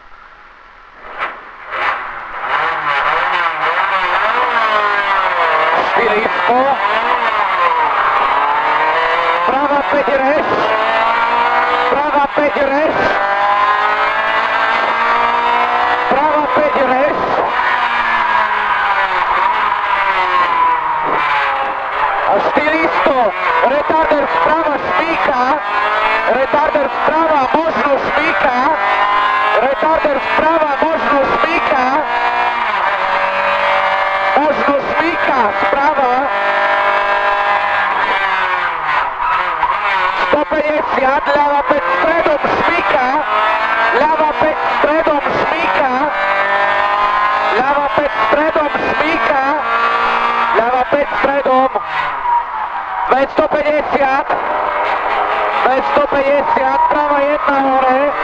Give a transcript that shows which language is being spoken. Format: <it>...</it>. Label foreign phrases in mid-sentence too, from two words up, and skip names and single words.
<sk>Prava 5 reš, prava 5 reš, prava 5 reš, a 400, retarder sprava šmíka, retarder sprava možno šmíka, retarder sprava možno šmíka, možno šmíka sprava, 150, ľava 5 stredom šmíka, ľava 5 stredom šmíka, ľava 5 stredom šmíka, ľava 5 stredom, 250, 250, prava 1 hore,</sk>